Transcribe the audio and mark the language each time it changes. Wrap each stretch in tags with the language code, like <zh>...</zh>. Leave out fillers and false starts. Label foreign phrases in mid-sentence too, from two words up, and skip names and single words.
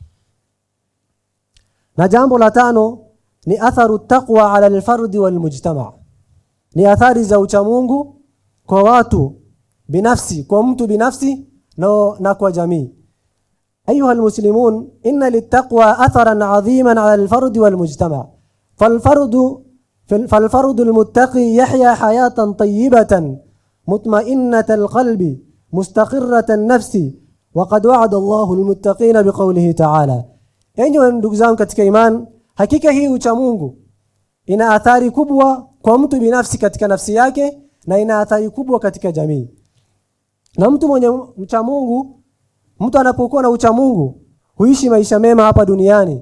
<sw>Na jambo la tano ni</sw> <ar>آثار التقوى على الفرد والمجتمع',</ar> <sw>ni athari za ucha Mungu kwa watu binafsi, kwa mtu binafsi na kwa jamii.</sw> <ar>أيها المسلمون، إن للتقوى أثرا عظيما على الفرد والمجتمع'. فالفرد المتقي يحيا حياة طيبة مطمئنة القلب مستقرة النفس وقد وعد الله المتقين بقوله تعالى.</ar> <sw>Enyi ndugu zangu katika iman, hakika hii ucha Mungu ina athari kubwa kwa mtu binafsi katika nafsi yake na ina athari kubwa katika jamii. Na mtu mwenye ucha Mungu, mtu anapokuwa na ucha Mungu, huishi maisha mema hapa duniani.</sw>